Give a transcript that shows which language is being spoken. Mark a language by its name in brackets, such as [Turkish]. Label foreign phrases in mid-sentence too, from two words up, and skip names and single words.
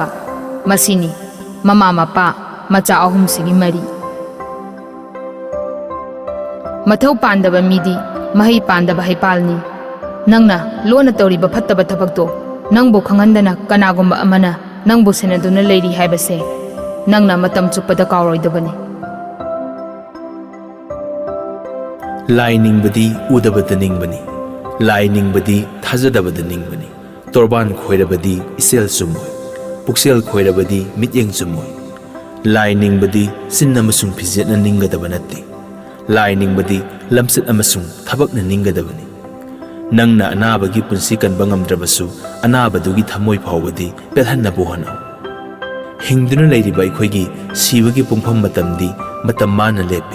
[Manipuri] Masini mama mapa macha ahum sigi mari. Mathau pandaba midi mahi pandaba haipalni. Nangna lona tawriba phattaba thabakto nangbu khangandana kanagumba amana nangbu senaduna leiri haibase nangna matam chuppada kawroidabani. Lai ningbadi udabada ningbani, lai ningbadi thajadabada ningbani. Torban khoirabadi isel sumoi, puksel khoirabadi mityeng sumoi. Lai ningbadi sinna amasung phijatna ninggadaba natte, lai ningbadi lamsat amasung thabakna ninggadabani. Nangna anabagi punsi kanba ngamdrabasu anabadugi thamoi phawbadi pelhannabu hona. Hingduna leiriba aikhoigi sibagi pungpham matamdi matam mana lepi.